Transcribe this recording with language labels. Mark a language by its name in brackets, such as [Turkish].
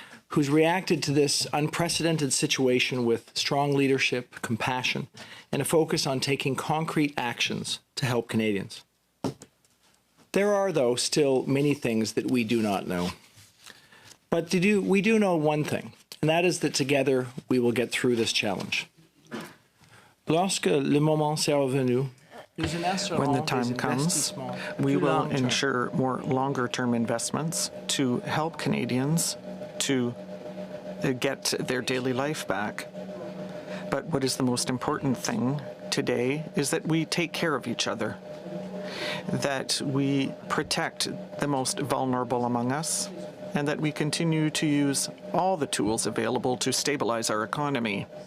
[English] who's reacted to this unprecedented situation with strong leadership, compassion, and a focus on taking concrete actions to help Canadians. There are, though, still many things that we do not know. But we do know one thing, and that is that together we will get through this challenge. [French] Lorsque le moment sera venu, [English] when the time comes, we will ensure more longer-term investments to help Canadians to get their daily life back. But what is the most important thing today is that we take care of each other, that we protect the most vulnerable among us, and that we continue to use all the tools available to stabilize our economy.